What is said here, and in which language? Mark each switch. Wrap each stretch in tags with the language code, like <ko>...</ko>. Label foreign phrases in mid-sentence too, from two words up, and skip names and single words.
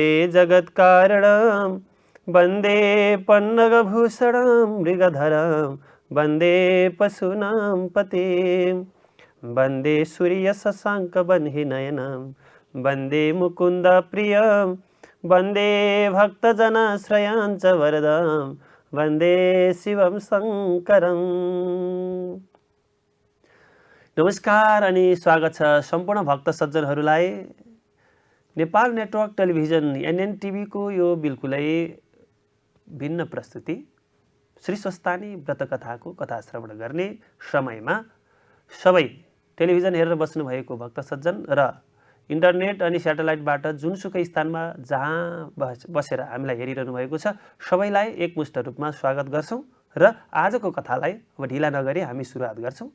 <sa>जगत्कारणं वन्दे पन्नगभूषणं मृगधरं वन्दे पशूनां पतिं वन्दे सूर्यशशाङ्कवह्निनयनं वन्दे मुकुन्दप्रियं वन्दे भक्तजनाश्रयां च वरदं वन्दे शिवं शङ्करम्।</sa> <ne>नमस्कार अनि स्वागत छ सम्पूर्ण भक्त सज्जनहरूलाई नेपाल नेटवर्क टेलिभिजन एनएन को यो बिल्कुलै भिन्न प्रस्तुति श्री स्वस्तानी व्रतकथाको कथा श्रवण गर्ने समयमा सबै टेलिभिजन हेरेर बस्नु भएको भक्त सज्जन र इन्टरनेट अनि स्याटेलाइटबाट जुनसुकै स्थानमा जहाँ बसेर हामीलाई हेरिरहनु भएको छ सबैलाई एकमुष्ट रूपमा स्वागत गर्छौं र आजको कथालाई अब ढिला नगरी हामी सुरुवात गर्छौं।</ne>